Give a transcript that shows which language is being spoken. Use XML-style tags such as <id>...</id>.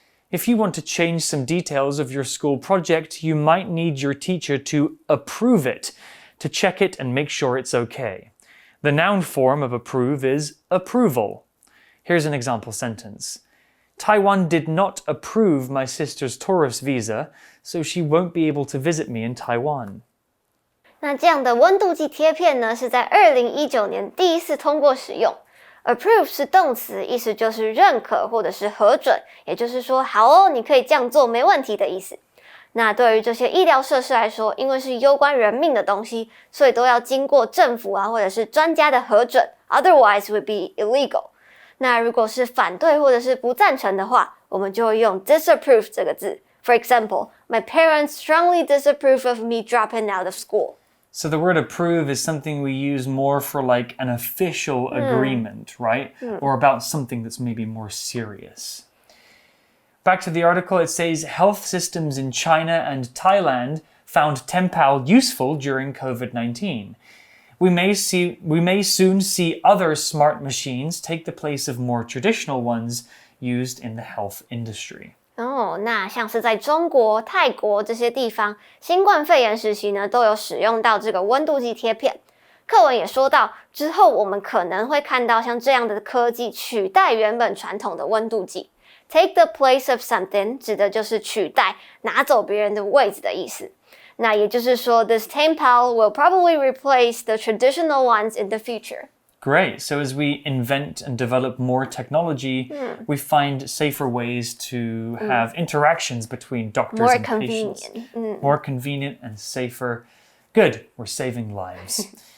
<en>If you want to change some details of your school project, you might need your teacher to approve it, to check it and make sure it's okay. The noun form of approve is approval. Here's an example sentence. Taiwan did not approve my sister's tourist visa, so she won't be able to visit me in Taiwan.</en> <zh>那这样的温度计贴片呢，是在2019年第一次通过使用。 Approve 是动词，意思就是认可或者是核准，也就是说，好哦，你可以这样做，没问题的意思。那对于这些医疗设施来说，因为是攸关人命的东西，所以都要经过政府或者是专家的核准 ，</zh> <en>otherwise would be illegal。</en> <zh>那如果是反对或者是不赞成的话，我们就会用 disapprove 这个字。</zh> <en>For example, my parents strongly disapprove of me dropping out of school. So the word approve is something we use more for like an official agreement, right? Or about something that's maybe more serious. Back to the article, it says health systems in China and Thailand found Tempal useful during COVID-19. We may soon see other smart machines take the place of more traditional ones used in the health industry.</en> <zh>那像是在中国、泰国这些地方，新冠肺炎时期呢，都有使用到这个温度计贴片。课文也说到，之后我们可能会看到像这样的科技取代原本传统的温度计。</zh> <en>Take the place of something</en> <zh>指的就是取代、拿走别人的位置的意思。那也就是说</zh> <en>this tampal will probably replace the traditional ones in the future. Great. So as we invent and develop more technology, we find safer ways to have interactions between doctors and patients. More convenient and safer. Good. We're saving lives.</en>